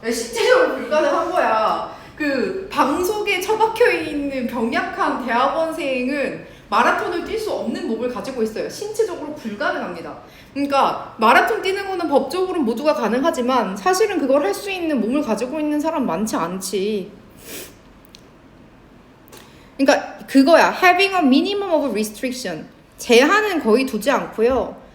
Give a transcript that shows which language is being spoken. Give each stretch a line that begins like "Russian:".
Korean: 실제적으로 불가능한 거야. 그 방석에 처박혀 있는 병약한 대학원생은 마라톤을 뛸 수 없는 몸을 가지고 있어요. 신체적으로 불가능합니다. 그러니까 마라톤 뛰는 거는 법적으로 모두가 가능하지만 사실은 그걸 할 수 있는 몸을 가지고 있는 사람 많지 않지. 그러니까 그거야.
English: Having a minimum of restriction.
Korean: 제한은 거의 두지 않고요.